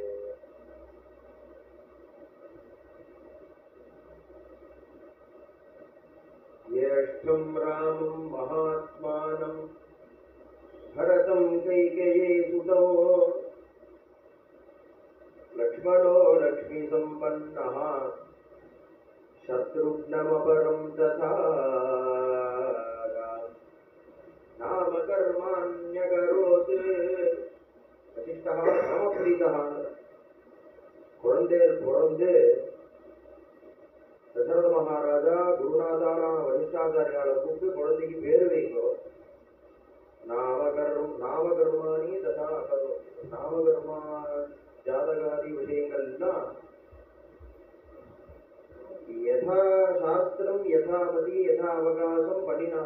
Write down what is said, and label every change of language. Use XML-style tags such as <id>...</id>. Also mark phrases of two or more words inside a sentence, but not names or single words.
<sa>ज्येष्ठं रामं महात्मानं भरतं कैकेयीसुतो लक्ष्मणो लक्ष्मीसम्पन्नः शत्रुघ्नमपरं तथा नामकर्माण्यकरोत् वसिष्ठः रामप्रीतः।</sa> <ta>குழந்தையர் பிறந்து தசரத மகாராஜா குருநாதான வசிஷ்டாச்சாரியால கூப்பிட்டு குழந்தைக்கு பேரு வைங்கோ,</ta> <sa>नामकर्माणि तथा अकरो,</sa> <ta>நாமகர்மா ஜாதகாதி விஷயங்கள்லாம்</ta> <sa>यथा शास्त्रम् यथामति यथा अवकाशम्</sa> <ta>பண்ணினா.</ta>